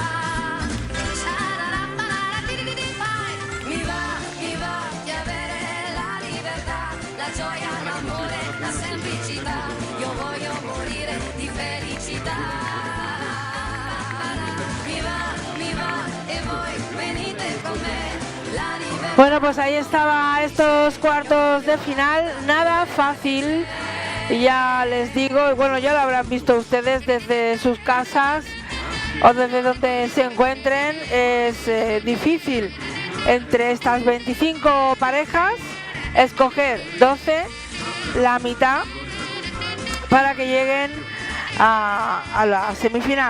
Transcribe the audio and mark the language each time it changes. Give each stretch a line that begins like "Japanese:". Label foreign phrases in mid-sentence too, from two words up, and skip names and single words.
Italian: Mi va di avere la libertà, la gioia, l'amore, la semplicità, io voglio morire di felicità. Mi va e voi venite con me, la libertà.
Spanish: Bueno, pues ahí estaba estos cuartos de final, nada fácil, ya les digo, y bueno, ya lo habrán visto ustedes desde sus casas o desde donde se encuentren, es difícil entre estas 25 parejas escoger 12, la mitad, para que lleguen a la semifinal.